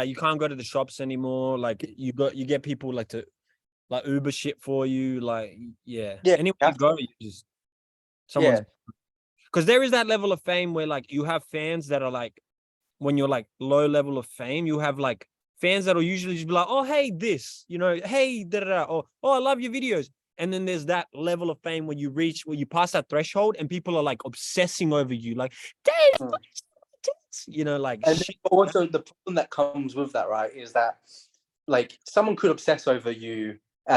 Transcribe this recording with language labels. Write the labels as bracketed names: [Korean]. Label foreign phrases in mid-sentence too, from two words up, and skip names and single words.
[English] You can't go to the shops anymore. Like you get people like to like Uber shit for you. Like, yeah. Yeah, Anywhere you go, you just someone's yeah. because there is that level of fame where like you have fans that are like when you're like low level of fame, you have like fans that will usually just be like, oh hey, this, you know, hey, da da da, or oh, I love your videos. And then there's that level of fame when you pass that threshold and people are like obsessing over you, like, Dave, you know, like And shit. also the problem that comes with that, right, is that like someone could obsess over you and